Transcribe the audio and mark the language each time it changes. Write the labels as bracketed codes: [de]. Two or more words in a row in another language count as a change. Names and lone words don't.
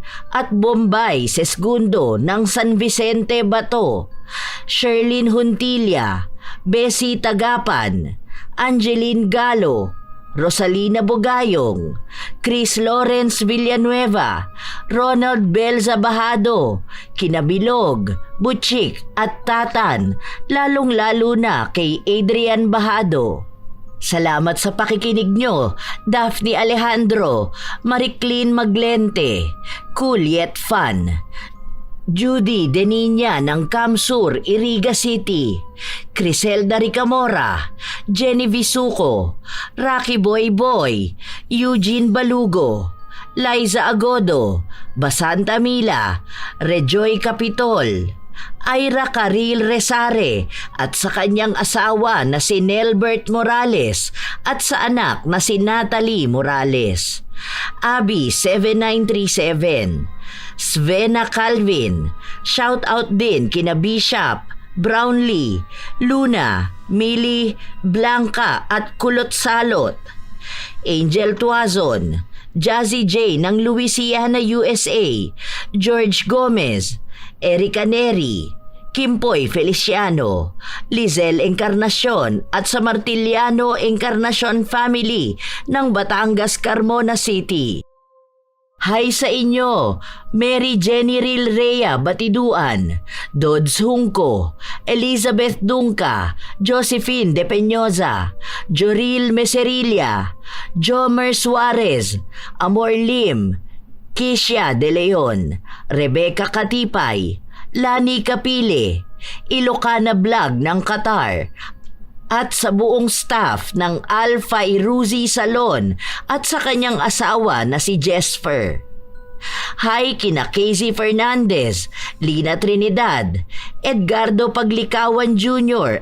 [tl] at Bombay Sesgundo ng San Vicente Bato, Sherlyn Huntilla, Bessie Tagapan, Angeline Galo, Rosalina Bogayong, Chris Lawrence Villanueva, Ronald Belza Bahado, Kinabilog, Butchik at Tatan, lalong-lalo na kay Adrian Bahado. Salamat sa pakikinig nyo, Daphne Alejandro, Mariclin Maglente, Cool Yet Fun, Judy Deniña ng Camsur, Iriga City, Criselda Ricamora, Jenny Visuco, Rocky Boy Boy, Eugene Balugo, Liza Agodo, Basanta Mila, Rejoy Capitol, Ira Caril Resare at sa kanyang asawa na si Nelbert Morales at sa anak na si Natalie Morales, Abby 7937, Svena Calvin, [en] shout out [tl] din kina Bishop, Brownlee, Luna, Millie, Blanca at Kulot Salot, Angel Tuazon, Jazzy J ng Louisiana, USA, George Gomez, Erica Neri, Kimpoy Feliciano, Lizelle Encarnacion at sa Martiliano Encarnacion family ng Batangas, Carmona City. Hi sa inyo, Mary Jenny Ril Rhea Batiduan, Dodds Hungko, Elizabeth Dunca, Josephine De Peñosa, Joril Meserilla, Jomer Suarez, Amor Lim, Kisha De Leon, Rebecca Katipay, Lani Kapile, Ilocana Vlog ng Qatar, at sa buong staff ng Alpha Iruzi Salon at sa kanyang asawa na si Jesper. Hi kina Casey Fernandez, Lina Trinidad, Edgardo Paglikawan Jr.